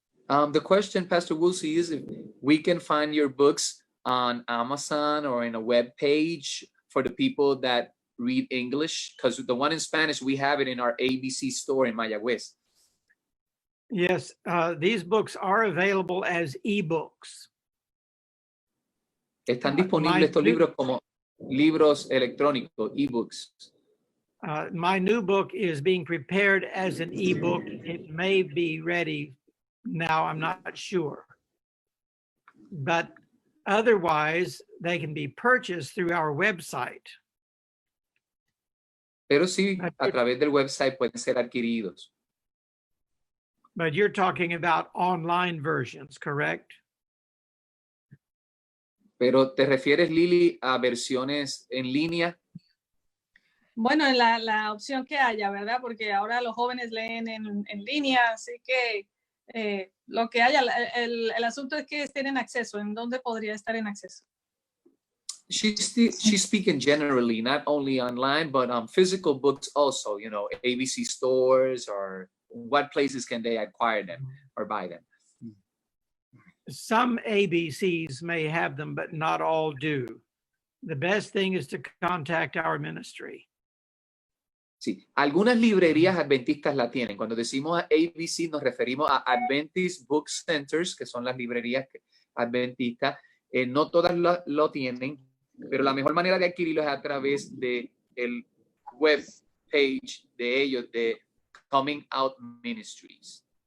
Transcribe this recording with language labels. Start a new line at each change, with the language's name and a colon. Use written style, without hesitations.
English: The question, Pastor Woolsey, is if we can find your books on Amazon or in a web page for the people that read English, because the one in Spanish, we have it in our ABC store in Mayagüez. Yes, these books are available as ebooks.
Spanish: Están disponibles estos libros como libros electrónicos, ebooks.
English: My new book is being prepared as an ebook. It may be ready now, I'm not sure. But otherwise, they can be purchased through our website.
Spanish: Pero sí, a través del website pueden ser adquiridos.
English: But you're talking about online versions, correct?
Spanish: Pero ¿te refieres, Lili, a versiones en línea? Bueno, en la opción que haya, ¿verdad? Porque ahora los jóvenes leen en línea, así que lo que haya, el asunto es que estén en acceso. ¿En dónde podría estar en acceso?
English: She's speaking generally, not only online, but physical books also, you know, ABC stores, or what places can they acquire them or buy them? Some ABCs may have them, but not all do. The best thing is to contact our ministry.
Spanish: Sí, algunas librerías adventistas la tienen. Cuando decimos ABC nos referimos a Adventist Book Centers, que son las librerías adventistas. No todas lo tienen, pero la mejor manera de adquirirlo es a través de el web page de ellos, de Coming Out Ministries.